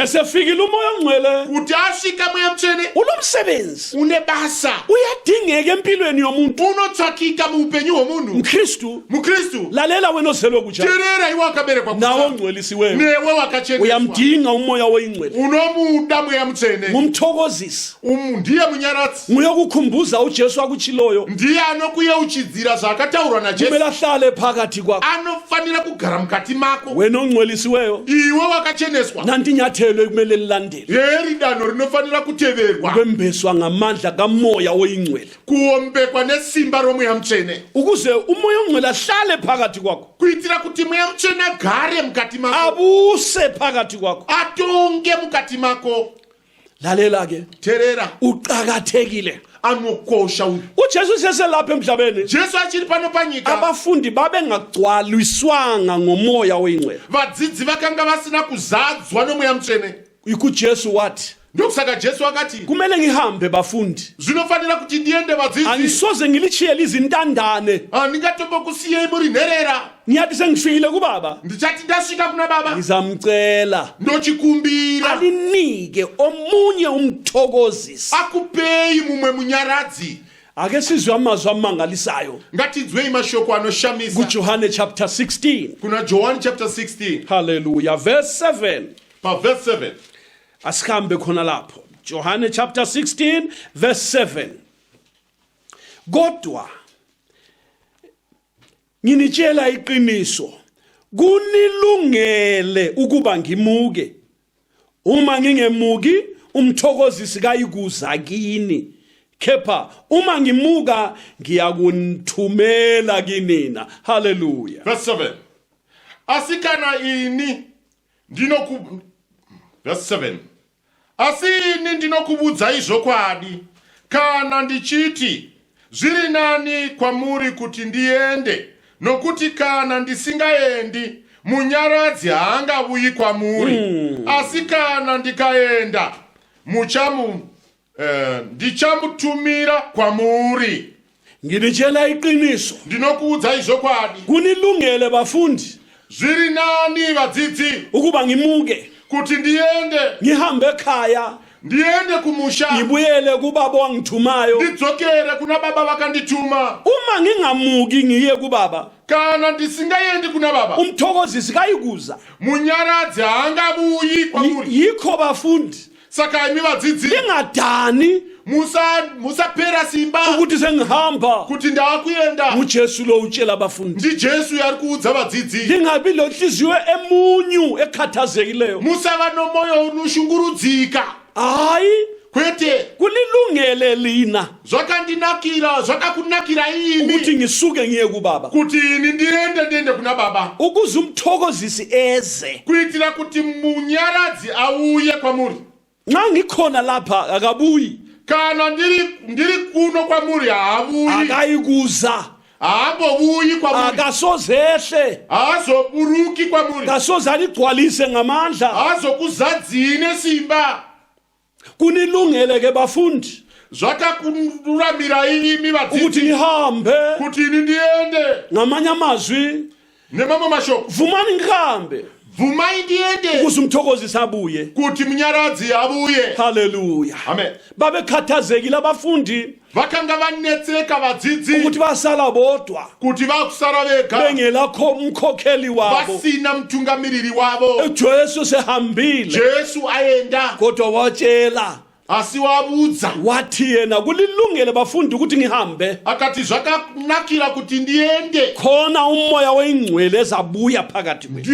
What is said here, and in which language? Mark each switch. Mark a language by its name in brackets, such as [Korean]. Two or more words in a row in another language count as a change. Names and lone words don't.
[North Ndebele] esefikile umoya ongcwele [Shona] kuti asvika Mweya Mutsvene [North Ndebele] unomsebenzi [Shona] une basa [North Ndebele] uyadingeka empilweni yomuntu [Shona] unotsvakika muupenyu hwomunhu [North Ndebele] mkristu [Shona] mukristu [North Ndebele] lalela wena ozelwe kutsha [Shona] teerera iwe wakaberekwa [North Ndebele] nawe [Shona] kutsha [North Ndebele] ongcwelisiweyo [Shona] newe wakacheneswa [North Ndebele] uyamdinga umoya oyingcwele [Shona] unomuda Mweya Mutsvene [North Ndebele] ngumthokozisi [Shona] ndiye munyaradzi [North Ndebele] nguye okukhumbuza ujesu akutshiloyo [Shona] ndiye anokuyeuchidzira zvaakataurwa najesu [North Ndebele] kumele ahlale phakathi kwakho [Shona] anofanira kugara mukati mako [North Ndebele] wena ongcwelisiweyo [Shona] iwe wakacheneswa [North Ndebele] nanti inyathelo ekumele lilandele [Shona] heri danho rinofanira kuteverwa [North Ndebele] kwembeswa ngamandla kamoya oyingcwele [Shona] kuombekwa nesimba romweya mutsvene [North Ndebele] ukuze umoya ongcwele ahlale phakathi kwakho [Shona] kuitira kuti mweya mutsvene agare mukati mako [North Ndebele] abuse phakathi kwakho [Shona] atonge mukati mako [North Ndebele] lalela ke [Shona] teerera [North Ndebele] uqakathekile [Shona] anokosha [North Ndebele] ujesu seselapha emhlabeni [Shona] jesu achiri pano panyika [North Ndebele] abafundi babengagcwaliswanga ngomoya oyingcwele [Shona] vadzidzi vakanga vasina kuzadzwa nomweya mutsvene [North Ndebele] ikujesu wathi [Shona] ndokusaka jesu akati [North Ndebele] kumele ngihambe bafundi [Shona] zvinofanira kuti ndiende vadzidzi [North Ndebele] angisoze ngilitshiyele izintandane [Shona] handingatombokusiyei muri nherera [North Ndebele] ngiyathi sengifikile kubaba [Shona] ndichati ndasvika kuna baba [North Ndebele] ngizamcela [Shona] ndochikumbira [North Ndebele] alinike omunye umthokozisi [Shona] akupei mumwe munyaradzi [North Ndebele] ake sizwe amazwi amangalisayo [Shona] ngatinzwei mashoko anoshamisa [North Ndebele] kuJohane chapter 16 [Shona] kuna John chapter 16 [North Ndebele] hallelujah verse 7 [Shona] verse 7 [North Ndebele] asihambe khona lapho Johane chapter 16 verse 7 kodwa nginitshela iqiniso kunilungele ukuba ngimuke uma ngingemuki umthokozisi kayikuza kini kepha uma ngimuka ngiyakunithumela kinina hallelujah [Shona] verse 7 asikana ini verse 7 asini ndinokubudzai zvokwadi kana ndichiti zviri nani kwamuri kuti ndiende nokuti kana ndisingaendi munyaradzi haangauyi kwamuri asi kana ndikaenda ndichamutumira kwamuri [North Ndebele] nginitshela iqiniso [Shona] ndinokuudzai zvokwadi [North Ndebele] kunilungele bafundi [Shona] zviri nani vadzidzi [North Ndebele] ukuba ngimuke [Shona] kuti ndiende [North Ndebele] ngihambe ekhaya [Shona] ndiende kumusha [North Ndebele] ngibuyele kubaba wangithumayo [Shona] ndidzokere kuna baba vakandituma [North Ndebele] uma ngingamuki ngiye kubaba [Shona] kana ndisingaendi kuna baba [North Ndebele] umthokozisi kayikuza [Shona] munyaradzi haangabuyi kwamuri [North Ndebele] yikho bafundi [Shona] saka imi vadzidzi [North Ndebele] lingadani [Shona] musapera simba [North Ndebele] ukuthi sengihamba [Shona] kuti ndakuyenda [North Ndebele] uJesu lo utshela abafundi [Shona] ndi Jesu yari kuudza vadzidzi [North Ndebele] lingabi lohliziyo emunyu ekhathazekileyo [Shona] musava nomoyo unoshungurudzika [North Ndebele] hayi [Shona] kwete [North Ndebele] kulilungele lina [Shona] zvakakunakira imi [North Ndebele] ukuthi ngisuke ngiye kubaba [Shona] kuti ini ndiende kuna baba [North Ndebele] ukuze umthokozisi eze [Shona] kuitira kuti munyaradzi auye kwamuri [North Ndebele] nxa ngikhona lapha akabuyi [Shona] kana ndiri kuno kwamuri haabuyi [North Ndebele] akayikuza [Shona] haambobuyi kwamuri [North Ndebele] akasozehle [Shona] haazoburuki kwamuri [North Ndebele] kasoze aligcwalise ngamandla [Shona] haazokuzadzii nesimba [North Ndebele] kunilungele ke bafundi [Shona] zvakakururamira imi [North Ndebele] ukuthi [Shona] vadzidzi [North Ndebele] ngihambe [Shona] kuti ini ndiende [North Ndebele] ngamanye amazwi [Shona] nemamwe mashoko [North Ndebele] vumani ngihambe [Shona] bvumai ndiende [North Ndebele] ukuze umthokozisi abuye [Shona] kuti munyaradzi abuye [North Ndebele] haleluya [Shona] amen [North Ndebele] babekhathazekile abafundi [Shona] vakanga vanetseka vadzidzi [North Ndebele] ukuthi basala bodwa [Shona] kuti vakusara vega [North Ndebele] bengelakho umkhokheli wabo [Shona] vasina mutungamiriri wavo [North Ndebele] Jesu sehambile [Shona] Jesu aenda [North Ndebele] kodwa watshela [Shona] asi wabudza [North Ndebele] wathi yena kulilungele bafundi ukuthi ngihambe [Shona] akati zvakanakira kuti ndiende [North Ndebele] khona umoya weingcwele ezabuya phakathi kwethu